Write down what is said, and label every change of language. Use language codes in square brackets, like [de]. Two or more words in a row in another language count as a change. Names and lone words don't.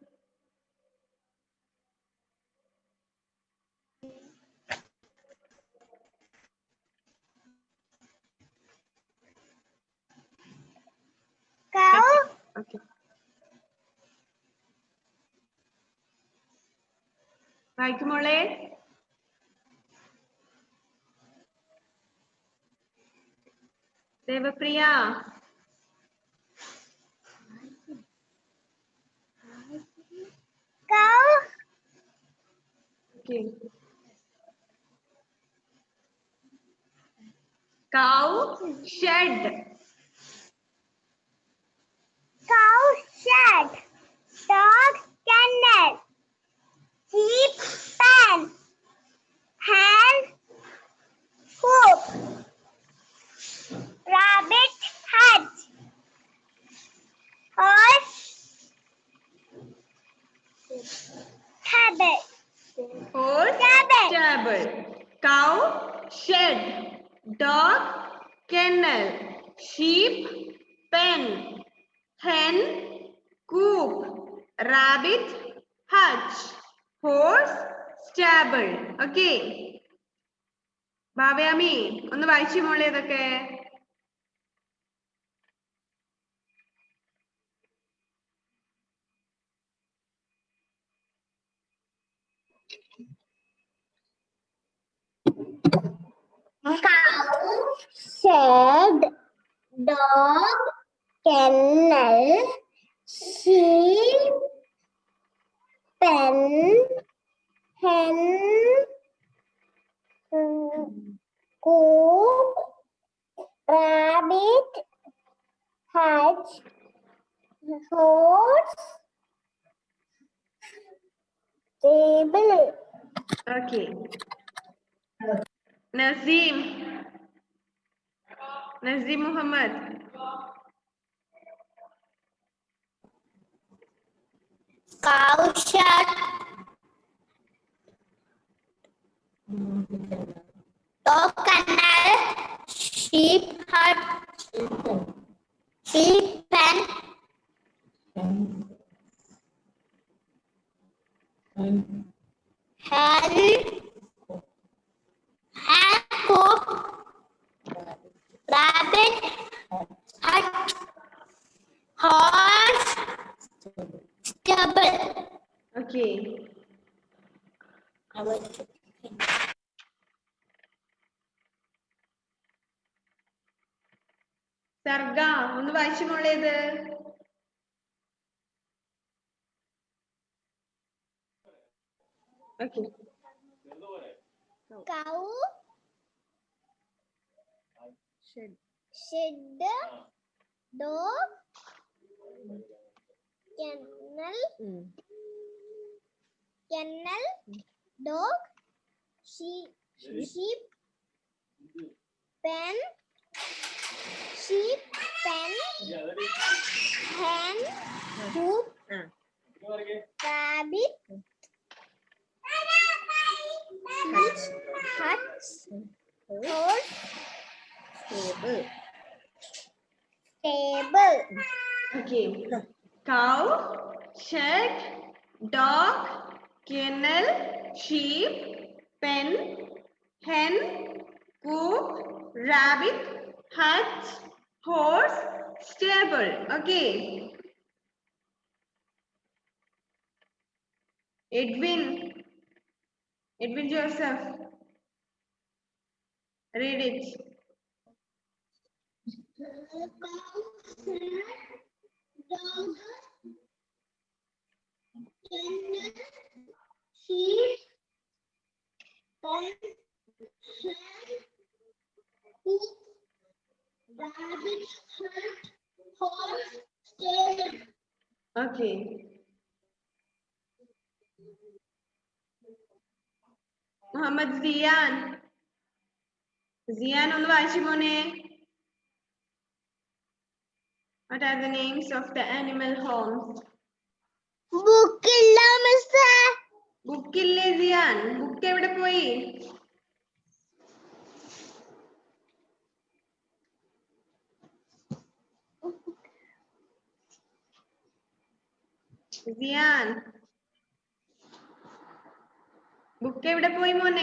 [en] Okay. [ml] വായിക്കും മോളെ. ദേവപ്രിയ. [en] Okay. Cow shed. Dog kennel. Sheep pen. Hen coop. Rabbit hutch. Horse stable. Horse stable. Cow shed. Dog kennel. Sheep pen. Hen coop. Rabbit hutch. Horse stable. Okay. [ml] ഭാവയാമി ഒന്ന് വായിച്ചു മോളെ ഇതൊക്കെ. [en] Cow shed. Dog kennel. Sheep pen. Hen coop. Rabbit hutch. Horse stable. Okay. Nazim Muhammad. Cow shed. Dog kennel. Sheep hut. Sheep pen. Hen coop. Rabbit hut. Horse stable. [ml] Okay. സർഗ ഒന്ന് വായിച്ചു മോളെ ഇത്. [en] Okay. Cow Shed. Dog kennel. Dog sheep pen. Hen coop. Rabbit hutch. Horse stable. Okay. Cow, shed, dog, kennel, sheep, pen, hen, coop, rabbit, hut, horse, stable. Okay. Edwin Joseph, read it. Dog, kennel, sheep, pen, hen, coop, rabbit, hut, horse, stable. [ml] Okay. മുഹമ്മദ് സിയാൻ ഒന്ന് വായിച്ചു മോനെ. [en] What are the names of the animal homes? [ml] Book ഇല്ല മിസ്സേ. ബുക്ക് ഇല്ലേ സിയാൻ? ബുക്ക് എവിടെ പോയി? സിയാൻ ബുക്ക് എവിടെ പോയി മോനെ?